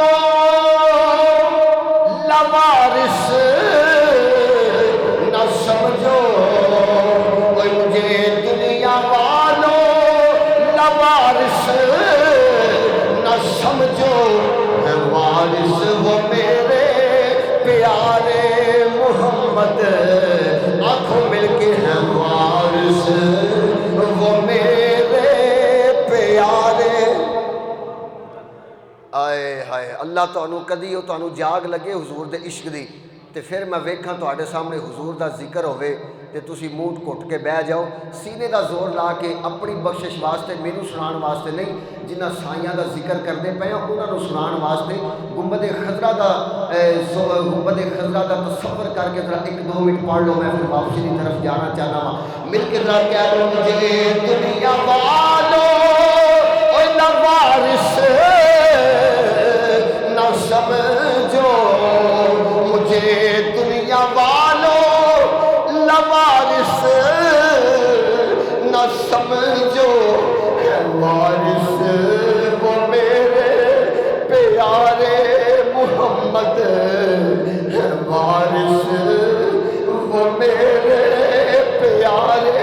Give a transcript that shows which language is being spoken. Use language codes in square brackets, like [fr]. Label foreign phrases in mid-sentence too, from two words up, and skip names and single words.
[ur] لوارث نہ سمجھو، کوئی مجھے دنیا والوں لوارث نہ سمجھو، ہے وارث وہ میرے پیارے محمد، آنکھوں مل کے ہے وارث وہ میرے پیارے۔ [pa] آئے ہائے اللہ تانوں کدی وہ تانوں جاگ لگے حضور دے عشق دی تے پھر میں ویکھاں تواڈے سامنے حضور دا ذکر ہوئے تے تسی منہ گھٹ کے بہ جاؤ، سینے دا زور لا کے اپنی بخشش واسطے مینوں سنان واسطے نہیں، جنہ سائیاں دا ذکر کردے پئے ہاں انہاں نوں سنان واسطے گنبد خضرا دا تصور کر کے ذرا 1-2 منٹ پڑھ لو، [ur] میں پھر واپسی کی طرف جانا چاہتا ہوں۔ مل کے ذرا کہہ لو مجھے دنیا والوں لوارث نہ سمجھو، مجھے دنیا والوں لوارث نہ سمجھو، وارث وہ میرے پیارے محمد، وارث وہ میرے پیارے۔